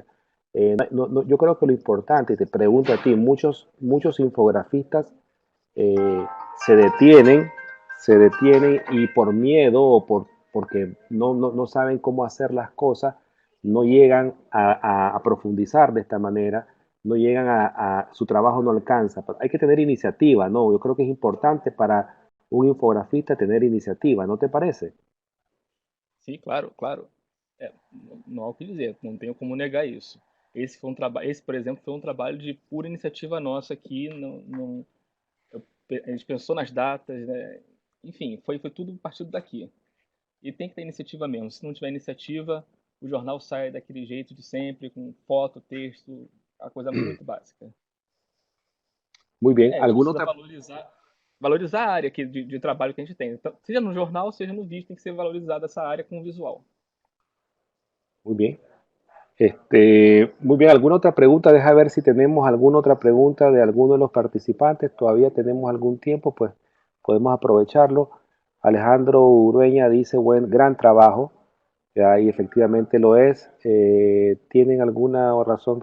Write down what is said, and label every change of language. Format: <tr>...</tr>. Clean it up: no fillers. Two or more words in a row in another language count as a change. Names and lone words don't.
<es>Yo creo que lo importante, y te pregunto a ti, muchos infografistas eh, se detienen, se detienen y por miedo o porque no saben cómo hacer las cosas, no llegan a profundizar de esta manera, no llegan su trabajo no alcanza. Pero hay que tener iniciativa, ¿no? Yo creo que es importante para un infografista tener iniciativa, ¿no te parece?</es> <pt>Sim, claro, claro. Não há o que dizer, não tenho como negar isso. Esse, por exemplo, foi um trabalho de pura iniciativa nossa aqui. A gente pensou nas datas, né? Enfim, foi tudo partido daqui. E tem que ter iniciativa mesmo. Se não tiver iniciativa, o jornal sai daquele jeito de sempre, com foto, texto, a coisa muito básica.</pt> <es>Muy bien.</es> <pt>A gente precisa valorizar a área de trabalho que a gente tem. Então, seja no jornal, seja no vídeo, tem que ser valorizada essa área com o visual.</pt> <es>Muy bien. Muy bien, ¿alguna otra pregunta? Deja ver si tenemos alguna otra pregunta de alguno de los participantes. Todavía tenemos algún tiempo, pues podemos aprovecharlo. Alejandro Urueña dice, buen, gran trabajo. Y efectivamente lo es. ¿Tienen alguna razón?</es>